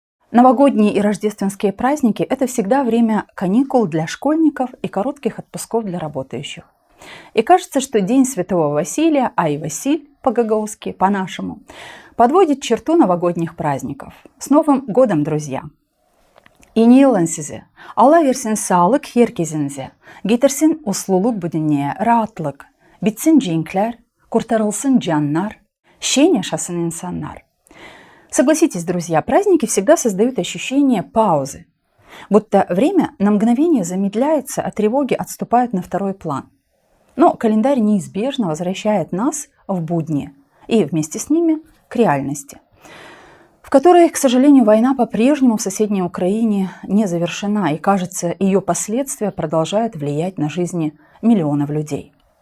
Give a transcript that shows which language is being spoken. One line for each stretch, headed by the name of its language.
Russian: Новогодние и рождественские праздники – это всегда время каникул для школьников и коротких отпусков для работающих. И кажется, что День Святого Василия, а и Василь по-гагаузски, по-нашему, подводит черту новогодних праздников. С Новым годом, друзья!
Gagauz: Yeni yılın size. Allah versin sağlık herkesinize. Getirsin usluluk bu dünyaya, rahatlık. Bitsin cenkler, kurtarılsın canlar. Şen yaşasın insanlar.
Russian: Согласитесь, друзья, праздники всегда создают ощущение паузы. Будто время на мгновение замедляется, а тревоги отступают на второй план. Но календарь неизбежно возвращает нас в будни и вместе с ними к реальности, в которой, к сожалению, война по-прежнему в соседней Украине не завершена, и, кажется, ее последствия продолжают влиять на жизни миллионов людей.